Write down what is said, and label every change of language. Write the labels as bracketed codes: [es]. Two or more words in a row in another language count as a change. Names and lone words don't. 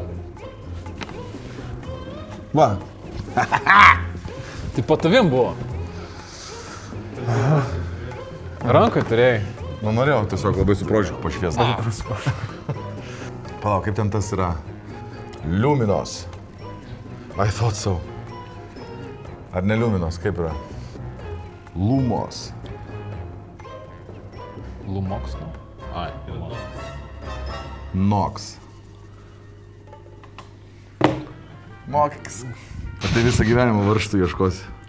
[lt] Va. Tai po tavim buvo. Rankai turėjai. Nu norėjau tiesiog labai su prožiku pašviesti. Palauk, kaip ten tas yra? Luminos. [en] I thought so. [lt] Ar ne Luminos, kaip yra? Lumos. Lumoks, nu? Ai, Lumos. Nox. Mokykis. Tai visą gyvenimą varžtų ieškosi.